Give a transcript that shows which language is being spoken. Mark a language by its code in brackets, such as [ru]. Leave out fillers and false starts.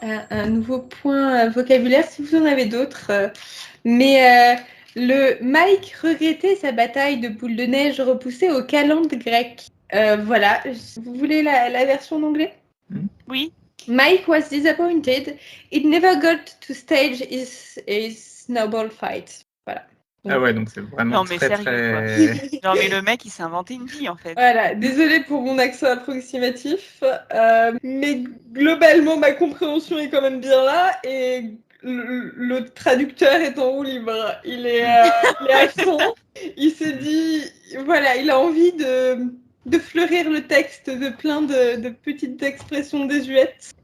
[fr] Un nouveau point vocabulaire, si vous en avez d'autres. Mais le Mike regrettait sa bataille de boule de neige repoussée au calende grec. Voilà. Vous voulez la version en anglais? Oui. [en] Mike was disappointed. It never got to stage his snowball fight. [fr] Voilà. Ah ouais, donc c'est vraiment très, sérieux, très... Genre, mais le mec, il s'est inventé une vie, en fait. Voilà, désolée pour mon accent approximatif, mais globalement, ma compréhension est quand même bien là, et le traducteur est en roue libre. Il est à fond. Il s'est dit, voilà, il a envie de fleurir le texte de plein de petites expressions désuètes.